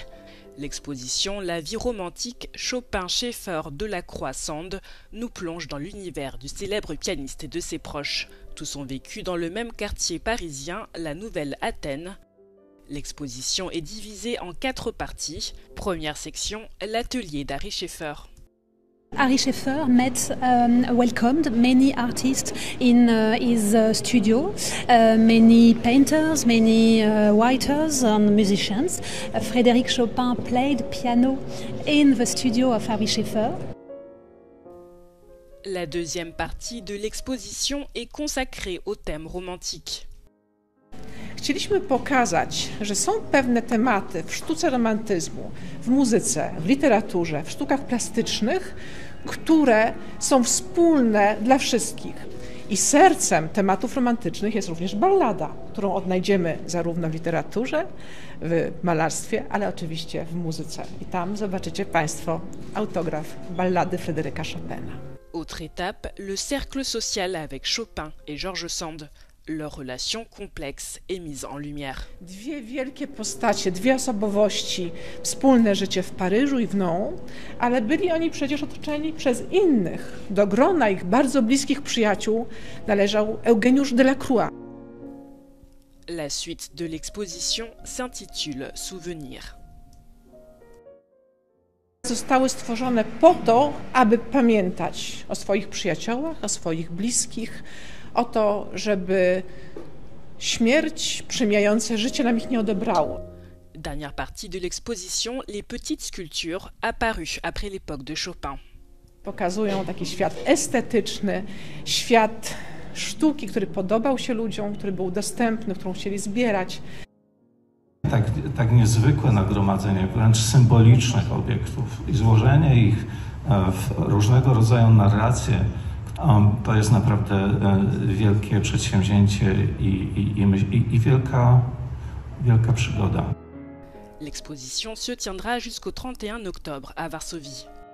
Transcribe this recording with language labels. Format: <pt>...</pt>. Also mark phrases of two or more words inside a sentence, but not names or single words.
<fr>L'exposition La vie romantique Chopin-Schaeffer-Delacroix-Sand nous plonge dans l'univers du célèbre pianiste et de ses proches. Tous ont vécu dans le même quartier parisien, la Nouvelle Athènes. L'exposition est divisée en 4 parties. Première section, l'atelier d'Ary Scheffer.</fr> <en>Ary Scheffer welcomed many artists in his studio, many painters, many writers and musicians. Frédéric Chopin played piano in the studio of Ary Scheffer.</en> <fr>La deuxième partie de l'exposition est consacrée au thème romantique.</fr> <pl>Chcieliśmy pokazać, że są pewne tematy w sztuce romantyzmu, w muzyce, w literaturze, w sztukach plastycznych, które są wspólne dla wszystkich. I sercem tematów romantycznych jest również ballada, którą odnajdziemy zarówno w literaturze, w malarstwie, ale oczywiście w muzyce. I tam zobaczycie Państwo autograf ballady Fryderyka Chopina.</pl> <fr>Autre étape, le cercle social avec Chopin et George Sand. Leur relation complexe est mise en lumière.</fr> <pl>Dwie wielkie postacie, dwie osobowości, wspólne życie w Paryżu i w Nyon, ale byli oni przecież otoczeni przez innych. Do grona ich bardzo bliskich przyjaciół należał Eugeniusz Delacroix.</pl> <fr>La suite de l'exposition s'intitule Souvenir.</fr> <pl>Zostały stworzone po to, aby pamiętać o swoich przyjaciołach, o swoich bliskich, o to, żeby śmierć przemijające życie nam ich nie odebrało.</pl> <fr>Dernière partie de l'exposition, les petites sculptures apparues après l'époque de Chopin.</fr> <pl>Pokazują taki świat estetyczny, świat sztuki, który podobał się ludziom, który był dostępny, którą chcieli zbierać. Tak niezwykłe nagromadzenie wręcz symbolicznych obiektów i złożenie ich w różnego rodzaju narracje, to jest naprawdę wielkie przedsięwzięcie i wielka przygoda.</pl> <fr>L'exposition se tiendra jusqu'au 31 octobre à Varsovie.</fr>